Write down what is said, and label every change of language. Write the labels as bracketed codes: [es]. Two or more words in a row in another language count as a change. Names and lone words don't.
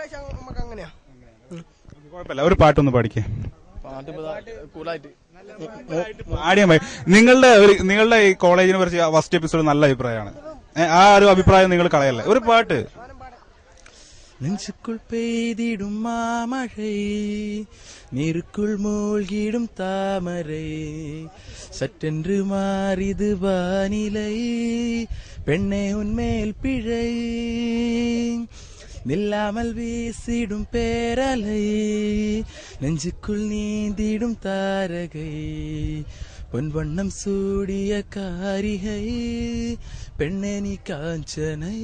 [ml] കുഴപ്പമില്ല. ഒരു പാട്ടൊന്ന് പാടിക്കേ. പാടിയാ മതി. നിങ്ങളുടെ ഈ കോളേജിനെ കുറിച്ച് [en] first episode [ml] നല്ല അഭിപ്രായമാണ്. ആ ഒരു അഭിപ്രായം നിങ്ങൾ കളയല്ലേ. ഒരു പാട്ട്. [ta] நெஞ்சுக்குள் பெய்திடும் மாமழை, நீருக்குள் மூழ்கிடும் தாமரை, சற்றென்று மாறிது வானிலை, பெண்ணே உன்மேல் பிழை, நில்லாமல் வீசிடும் பேரலை, நெஞ்சுக்குள் நீந்திடும் தாரகை, பொன் வண்ணம் சூடிய காரிகை, பெண்ணே நீ காஞ்சனை.